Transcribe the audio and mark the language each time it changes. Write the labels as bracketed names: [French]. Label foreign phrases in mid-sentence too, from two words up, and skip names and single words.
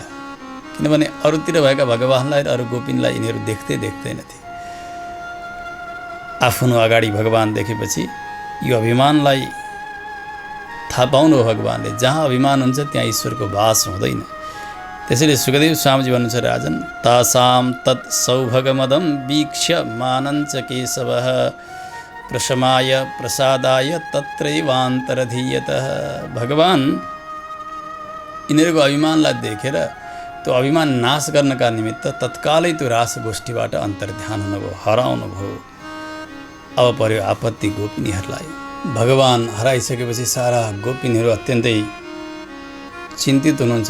[Nepali] किनभने अरूतिर भएका भगवानलाई र अरू गोपिनीलाई यिनीहरू देख्दैनथे। आफ्नो अगाडि भगवान देखेपछि यो अभिमानलाई थाहा पाउनु हो भगवानले। जहाँ अभिमान हुन्छ त्यहाँ ईश्वरको वास हुँदैन। त्यसैले सुखदेव स्वामीजी भन्नुहुन्छ, [Sanskrit] राजन तासाम तत् सौभगमदम वीक्ष्य मानञ्च केशवः प्रशमाय प्रसादाय तत्रैवान्तरधीयतः। [Nepali] भगवान यिनीहरूको अभिमानलाई देखेर त्यो अभिमान नाश गर्नका निमित्त तत्कालै त्यो रास गोष्ठीबाट अन्तर्ध्यान हुनुभयो, हराउनुभयो। अब पर्यो आपत्ति गोपिनीहरूलाई। भगवान हराइसकेपछि सारा गोपिनीहरू अत्यन्तै चिन्तित हुनुहुन्छ।